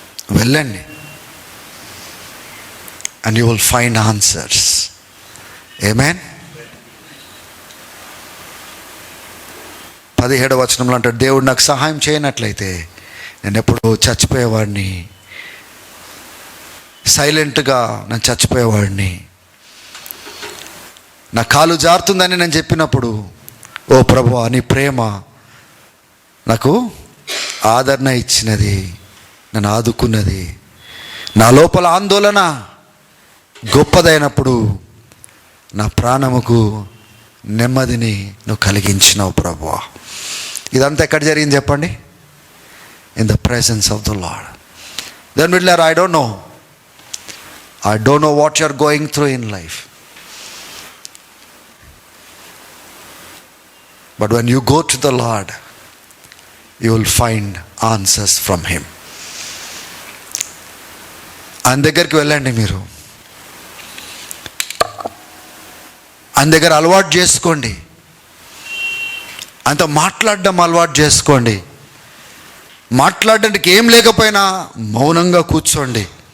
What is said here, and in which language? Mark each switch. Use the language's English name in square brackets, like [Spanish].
[Telugu] వెళ్ళండి [English] and you will find answers. Amen. [Telugu] 17వ వచనంలో అంటాడు, దేవుడు నాకు సహాయం చేయనట్లయితే నేను ఎప్పుడో చచ్చిపోయేవాడిని, సైలెంట్గా నేను చచ్చిపోయేవాడిని. నా కాలు జారుతుందని నేను చెప్పినప్పుడు, ఓ ప్రభువా నీ ప్రేమ నాకు ఆదరణ ఇచ్చినది, నన్ను ఆదుకున్నది. నా లోపల ఆందోళన గొప్పదైనప్పుడు నా ప్రాణముకు నెమ్మదిని నువ్వు కలిగించినావు ప్రభువా. ఇదంతా ఎక్కడ జరిగింది చెప్పండి? [English] In the presence of the Lord. Then [Telugu] బిడ్లారా, [English] I don't know what you're going through in life, but when you go to the Lord, you will find answers from him. [Telugu] ఆయన దగ్గరికి వెళ్ళండి. మీరు ఆయన దగ్గర అలవాటు చేసుకోండి, ఆయనతో మాట్లాడడం అలవాటు చేసుకోండి. మాట్లాడడానికి ఏం లేకపోయినా మౌనంగా కూర్చోండి.